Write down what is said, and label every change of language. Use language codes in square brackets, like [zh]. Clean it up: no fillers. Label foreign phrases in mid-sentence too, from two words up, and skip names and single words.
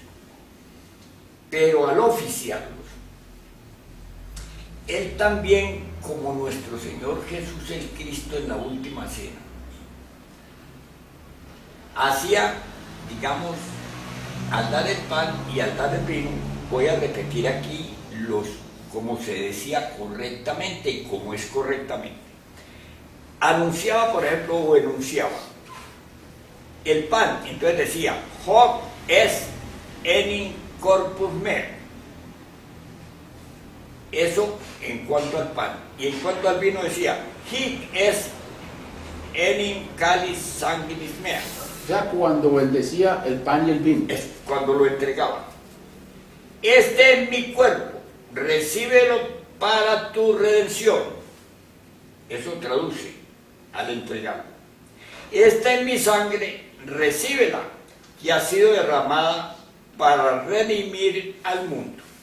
[es] Pero al oficiarlos, él también, como nuestro Señor Jesús el Cristo en la última cena, hacía, digamos, al dar el pan y al dar el vino, voy a repetir aquí como se decía correctamente y como es correctamente. Anunciaba, por ejemplo, o enunciaba el pan, entonces decía, [la] hoc est enim corpus meo. [es] Eso en cuanto al pan. Y en cuanto al vino decía, [la] hic est enim calis sanguinis mea. [es] Ya cuando él decía el pan y el vino. Es cuando lo entregaba. Este es mi cuerpo, recíbelo para tu redención. Eso traduce al entregarlo. Esta es mi sangre, recíbela, que ha sido derramada para redimir al mundo.